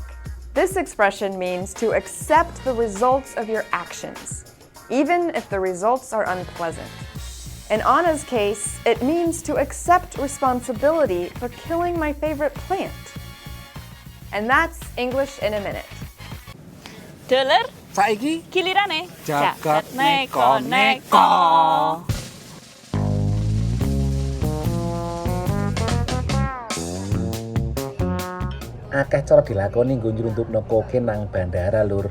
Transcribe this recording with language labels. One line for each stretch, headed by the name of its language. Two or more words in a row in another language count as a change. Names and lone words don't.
English: This expression means to accept the results of your actions, even if the results are unpleasant. In Anna's case, it means to accept responsibility for killing my favorite plant. And that's English in a Minute.
Javanese: Dulur, saiki gilirane jagat neko-neko. Akeh cara dilakoni nggo nyelundupno kokain nang bandara Lur.